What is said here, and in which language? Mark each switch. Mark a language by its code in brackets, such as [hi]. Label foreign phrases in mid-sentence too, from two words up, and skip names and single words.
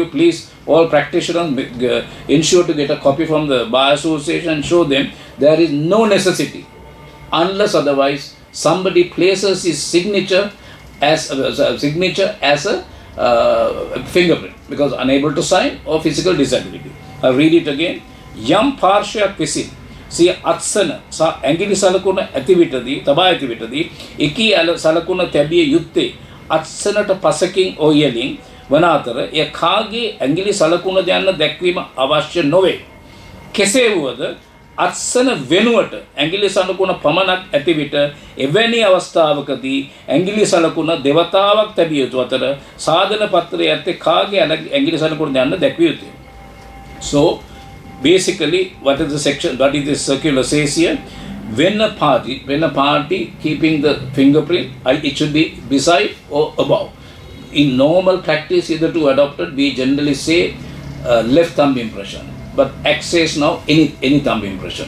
[en] Please, all practitioners, ensure to get a copy from the Bar Association and show them there is no necessity, unless otherwise somebody places his signature as a fingerprint because unable to sign or physical disability. I'll read it again. [si] යම් පාර්ශ්ව විසින් සිය අත්සන ස ඇඟිලි සලකුණ ඇති විටදී තබා ඇති විටදී එකී සලකුණ තැබිය යුත්තේ අත්සනට පසකින් ඔයලින් වන අතර එය කාගේ ඇඟිලි සලකුණද යන්න දැක්වීම අවශ්‍ය නොවේ. කෙසේ වුවද අත්සන වෙනුවට ඇඟිලි සලකුණ පමණක් ඇති විට එවැනි අවස්ථාවකදී ඇඟිලි සලකුණ දෙවතාවක් තැබිය යුතු අතර සාධන පත්‍රයේ ඇත්තේ කාගේ ඇඟිලි සලකුණද යන්න දැක්විය යුතුය. [en] So basically, what is the circular says here? When a party keeping the fingerprint, it should be beside or above. In normal practice, hitherto adopted, we generally say left thumb impression. But X says now any thumb impression.